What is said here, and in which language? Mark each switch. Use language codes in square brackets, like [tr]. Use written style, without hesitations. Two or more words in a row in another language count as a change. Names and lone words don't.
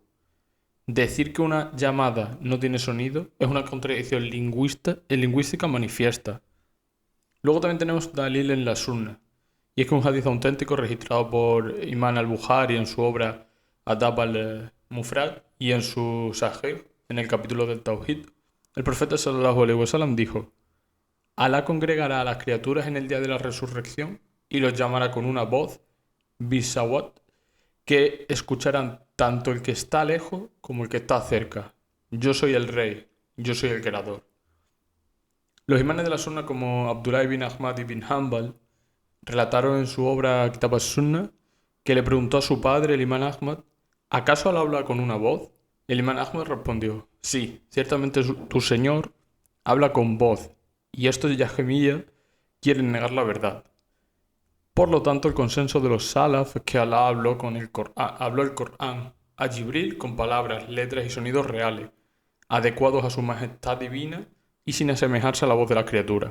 [es] Decir que una llamada no tiene sonido es una contradicción lingüística manifiesta. Luego también tenemos Dalil en la Sunna, y es que un hadith auténtico registrado por Imam al-Bukhari en su obra Adab al-Mufrad y en su Sahih, en el capítulo del Tawhid, el profeta [ar] صلى الله عليه وسلم [es] dijo: Alá congregará a las criaturas en el día de la resurrección y los llamará con una voz, bisawat, que escucharán tanto el que está lejos como el que está cerca. Yo soy el rey, yo soy el creador. Los imanes de la Sunna como Abdullah ibn Ahmad ibn Hanbal relataron en su obra Kitab as-Sunnah que le preguntó a su padre, el imán Ahmad: ¿acaso él habla con una voz? El imán Ahmad respondió: sí, ciertamente tu Señor habla con voz, y estos Yahemiyya quieren negar la verdad. Por lo tanto, el consenso de los salaf es que Allah habló el Corán a Jibril con palabras, letras y sonidos reales, adecuados a su majestad divina y sin asemejarse a la voz de la criatura.